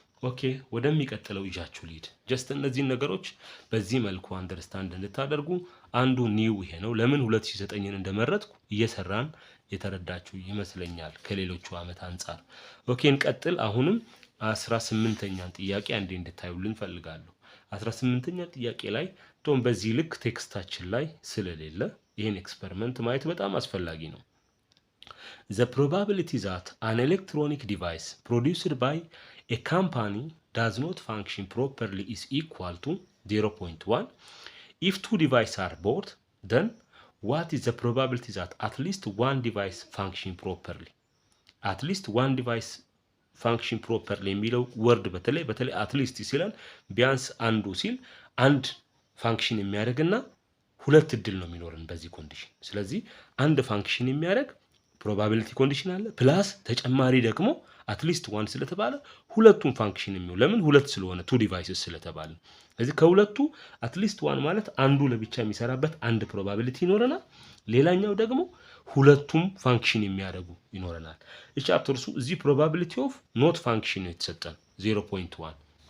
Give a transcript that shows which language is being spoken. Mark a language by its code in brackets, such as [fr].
[am] ኦኬ ወደሚቀጥለው ይጃችሁ ሊድ ጀስት እነዚህ ነገሮች በዚህ መልኩ አንደርስታንድ እንድታደርጉ አንዱ ኒው ይሄ ነው። ለምን 2009ን እንደመረጥኩ እየሰራን የተረዳችሁ ይመስለኛል ከሌሎቹ አመት አንፃር። ኦኬ እንቀጥል። አሁንም 18ኛን ጥያቄ አንዴ እንድታዩልን ፈልጋለሁ። 18ኛ ጥያቄ ላይ ቶም በዚህ ልክ ቴክስታችን ላይ ስለሌለ ይሄን ኤክስፐሪመንት ማየት በጣም አስፈላጊ ነው። [en] The probability that an electronic device produced by a company does not function properly is equal to 0.1. If two devices are bought, then what is the probability that at least one device function properly? At least one device function properly [am] የሚለው ወርድ በተለይ አትሊስት ሲላል ቢያንስ አንዱ ሲል አንድ ፋንክሽን የሚያደርግና ሁለት እድል ነው የሚኖርን በዚህ ኮንዲሽን። ስለዚህ አንድ ፋንክሽን የሚያደርግ ፕሮባቢሊቲ ኮንዲሽን አለ ፕላስ ተጨማሪ ደግሞ አትሊስት ዋን ስለተባለ ሁለቱም ፋንክሽን የሚው ለምን ሁለት ስለሆነ ቱ ዲቫይስስ ስለተባለ ስለዚህ ከሁለቱ አትሊስት ዋን ማለት አንዱ ለብቻ የሚሰራበት አንድ ፕሮባቢሊቲ ይኖረናል። ሌላኛው ደግሞ ሁለቱም ፋንክሽን የሚያደርጉ ይኖረናል። እቺ አትርሱ እዚህ ፕሮባቢሊቲ ኦፍ ኖት ፋንክሽን ነው የተሰጠን 0.1።